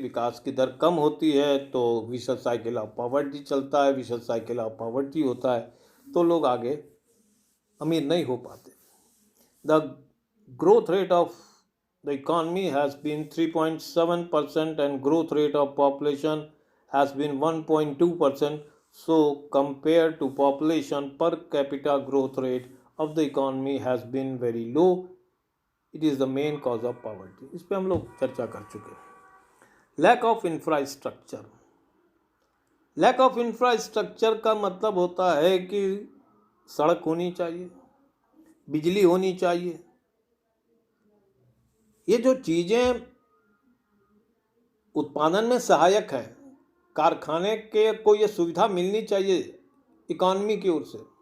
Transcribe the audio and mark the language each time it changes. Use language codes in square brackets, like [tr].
[hi] विकास की दर कम होती है तो विशेष साइकिल ऑफ पॉवर्टी चलता है, विशेष साइकिल ऑफ पॉवर्टी होता है तो लोग आगे अमीर नहीं हो पाते। [en] The growth rate of the economy has been 3.7% and growth rate of population has been 1.2%. So compared to population, per capita growth rate of the economy has been very low. It is the main cause of poverty. [hi] इस पे हम लोग चर्चा कर चुके हैं। [en] lack of infrastructure, lack of infrastructure [hi] का मतलब होता है कि सड़क होनी चाहिए, बिजली होनी चाहिए। ये जो चीज़ें उत्पादन में सहायक है, कारखाने के को ये सुविधा मिलनी चाहिए इकॉनमी की ओर से।